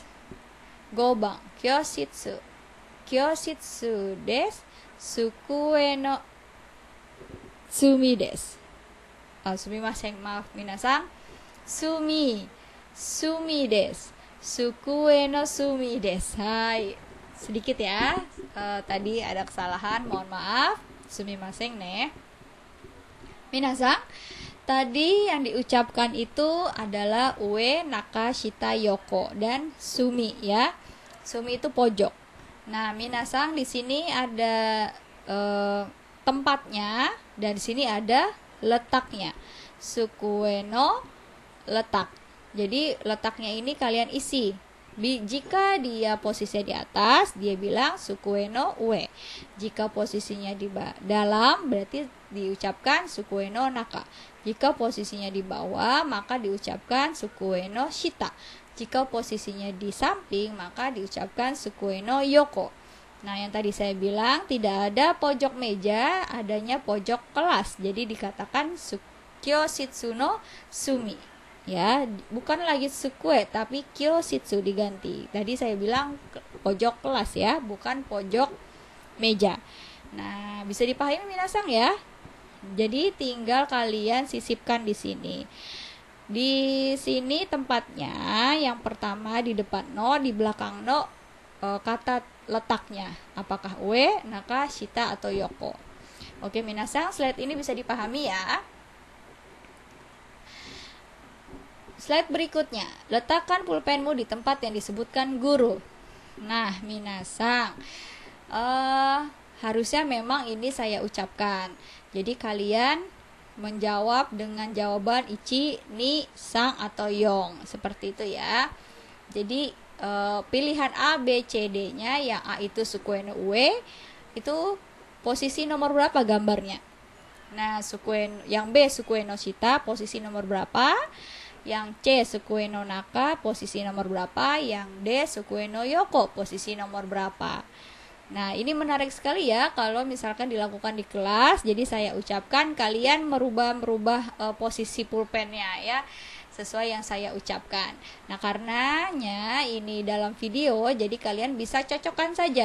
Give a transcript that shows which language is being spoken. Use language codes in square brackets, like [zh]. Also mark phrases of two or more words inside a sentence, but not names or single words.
[ja] 5 番、教室desu. 机の隅です. Sumimasen, maaf minasang. 隅です. 机の隅です. [id] Hai. sedikit ya. Tadi ada kesalahan, mohon maaf. [ja] すみませんね. [id] Minasang, tadi yang diucapkan itu adalah [ja] 上、中、下、横 [id] dan sumi ya. Sumi itu pojok. Nah, minasang di sini ada tempatnya dan di sini ada letaknya. [ja] 机の [id] letak. Jadi letaknya ini kalian isi. Jika dia posisinya di atas, dia bilang [ja] 机の上. [id] Jika posisinya di dalam, berarti diucapkan [ja] 机の中. [id] Jika posisinya di bawah, maka diucapkan [ja] 机の下. [id] Jika posisinya di samping, maka diucapkan [ja] 机の横. [id] Nah, yang tadi saya bilang tidak ada pojok meja, adanya pojok kelas. Jadi dikatakan [ja] 教室の隅. [id] Ya, bukan lagi sukue tapi kyoshitsu diganti. Tadi saya bilang pojok kelas ya, bukan pojok meja. Nah, bisa dipahami minasang ya. Jadi tinggal kalian sisipkan di sini. Di sini tempatnya yang pertama di depan no, di belakang no kata letaknya. Apakah [ja] 上、中、下 [id] atau yoko. Oke, minasang, slide ini bisa dipahami ya. Slide berikutnya, letakkan pulpenmu di tempat yang disebutkan guru. Nah, minasang, harusnya memang ini saya ucapkan. Jadi kalian menjawab dengan jawaban [ja] 一、二、三, [id] atau yong. Seperti itu ya. Jadi pilihan A, B, C, D-nya, yang A itu [ja] 机の上, [id] itu posisi nomor berapa gambarnya? Nah, yang B [ja] 机の下, [id] posisi nomor berapa? Yang C [ja] 机の中, [id] posisi nomor berapa? Yang D [ja] 机の横, [id] posisi nomor berapa? Nah, ini menarik sekali ya kalau misalkan dilakukan di kelas. Jadi saya ucapkan, kalian merubah posisi pulpennya ya, sesuai yang saya ucapkan. Nah, karenanya ini dalam video, jadi kalian bisa cocokkan saja.